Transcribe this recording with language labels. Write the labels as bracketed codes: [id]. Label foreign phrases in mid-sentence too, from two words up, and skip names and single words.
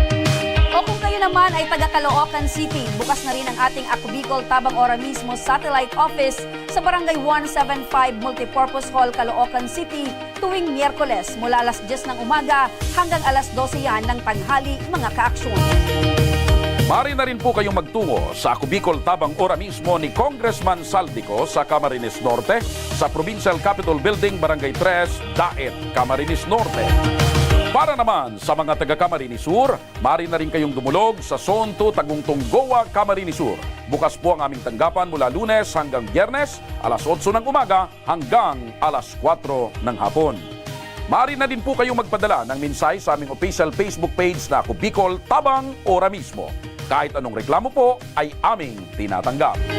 [tl] O kung kayo naman ay taga Caloocan City. Bukas na rin ang ating Ako Bicol Tabang Ora mismo Satellite Office sa Barangay 175 Multipurpose Hall, Caloocan City tuwing Miyerkules mula alas 10 ng umaga hanggang alas 12 yan ng tanghali, mga kaaksyon. Mari na rin po kayong magtungo sa Ako Bicol Tabang Ora mismo ni Congressman Saldico sa Camarines Norte, sa Provincial Capitol Building, Barangay 3, Daet, Camarines Norte. Para naman sa mga taga Camarines Sur, mari na rin kayong dumulog sa Zone 2 Tagungtong Goa, Camarines Sur. Bukas po ang aming tanggapan mula Lunes hanggang Biyernes, alas 8 ng umaga hanggang alas 4 ng hapon. Mari na din po kayong magpadala ng mensahe sa aming official Facebook page na Ako Bicol Tabang Ora mismo. Kahit anong reklamo po ay aming tinatanggap.